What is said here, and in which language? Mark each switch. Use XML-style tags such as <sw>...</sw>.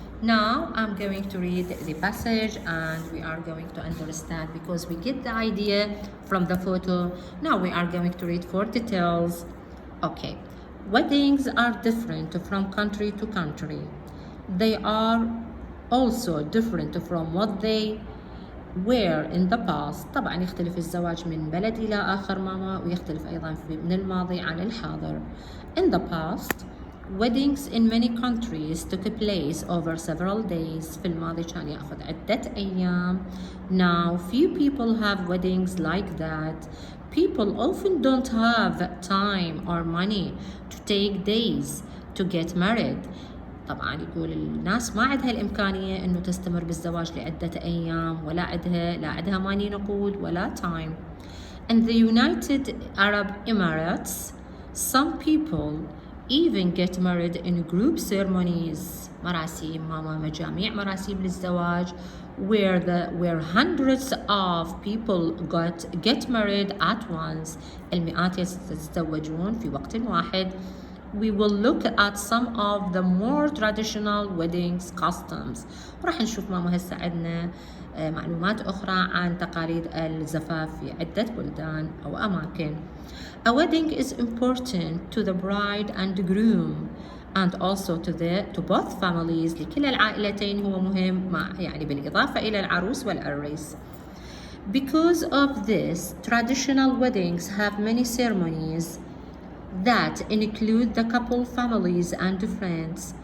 <en>Now I'm going to read the passage and we are going to understand, because we get the idea from the photo. Now we are going to read for details. Okay, weddings are different from country to country. They are also different from what they were in the past.</en> <ar>طبعا يختلف الزواج من بلد إلى آخر ماما، ويختلف أيضا من الماضي عن الحاضر.</ar> <en>In the past, weddings in many countries took place over several days.</en> <ar>في الماضي كان يأخذ عدة أيام.</ar> <en>Now, few people have weddings like that. People often don't have time or money to take days to get married.</en> <ar>طبعا يقول الناس ما عندها الإمكانية إنه تستمر بالزواج لعدة أيام، ولا عندها ماني نقود ولا time.</ar> <en>In the United Arab Emirates, some people even get married in group ceremonies.</en> <ar>مراسيم ماما، مجاميع مراسيم للزواج</ar> <en>where hundreds of people get married at once.</en> <ar>المئات يتزوجون في وقت واحد.</ar> <en>We will look at some of the more traditional weddings customs.</en> <ar>وراح نشوف ماما هسه عندنا معلومات أخرى عن تقاليد الزفاف في عدة بلدان أو أماكن.</ar> <en>A wedding is important to the bride and groom and also to both families.</en> <ar>لكلا العائلتين هو مهم، يعني بالإضافة إلى العروس والعريس.</ar> <en>Because of this, traditional weddings have many ceremonies that include the couple families and friends.</en>